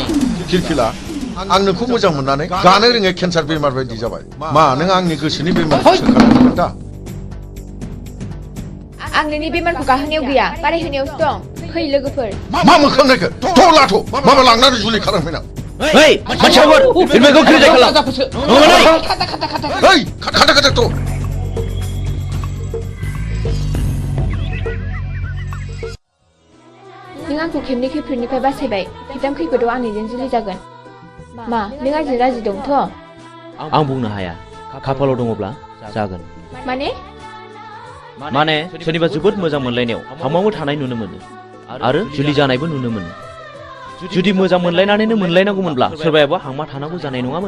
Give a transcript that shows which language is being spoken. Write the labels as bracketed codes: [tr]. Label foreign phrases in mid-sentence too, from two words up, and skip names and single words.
[brx] किरकिला, आं नोंखौ मोजां मोननानै गानो रोङै केन्सार बेमार बायदि जाबाय। मा नों आंनि गोसोनि बेमारखौ सोखानो दा? आं नोंनि बेमारखौ गाहोनायाव गैया, बारायहोनायावसो दं। फै लोगोफोर। मा मोखां नायखो? थ' लाथ', माबा लांनानै जुलि खालामफैनां। [ms] Hei, macam apa? Ilmu kau kira kalau. Hei, kata tu. [brx] नों आंखौ खेबनै खैफोदनिफ्राय बासायबाय खेबथाम खैफोदाव आंनिजों जुलि जागोन मा नों आंजों राजि दंथ' आं बुंनो हाया खाफालाव दङब्ला जागोन माने सोरनिबा जोबोद मोजां मोनलायनायाव हामाबो थानाय नुनो मोनो आरो जुलि जानायबो नुनो मोनो जुदि मोजां मोनलायनानैनो मोनलायनांगौमोनब्ला सोरबायाबा हांमा थानांगौ जानाय नङामोन